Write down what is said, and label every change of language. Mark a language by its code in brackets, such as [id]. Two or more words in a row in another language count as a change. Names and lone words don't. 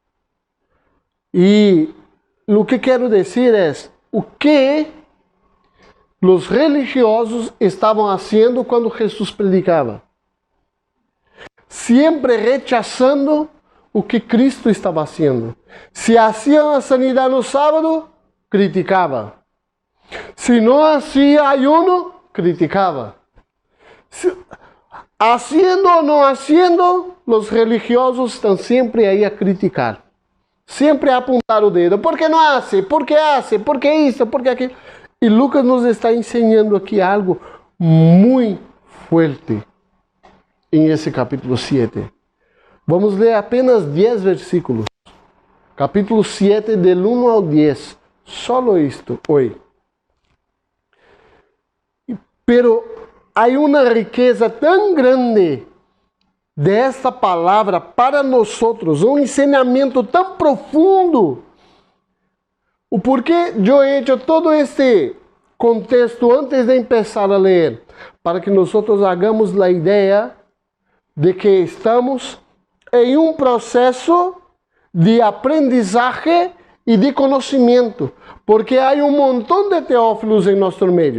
[pt] E o que quero dizer é o que os religiosos estavam fazendo quando Jesus predicava. Sempre rechazando o que Cristo estava fazendo. Se haciam a sanidade no sábado, criticava. Se não [es] hacía ayuno, [pt] criticava. Haciendo ou não haciendo, os religiosos estão sempre aí a criticar. Sempre a apontar o dedo. ¿Por que não hace? ¿Por que hace? ¿Por que isso? ¿Por que aquilo? E Lucas nos está ensinando aqui algo muito forte em esse capítulo 7. Vamos ler apenas 10 versículos. Capítulo 7, del 1 ao 10. Solo isto, hoje. Pero há uma riqueza tão grande desta palavra para nós, um ensinamento tão profundo. O porquê eu [es] he hecho todo este contexto [pt] antes de começar a ler, para que nós hagamos a ideia de que estamos em um processo de aprendizagem e de conhecimento, porque há montão de teófilos em nosso meio.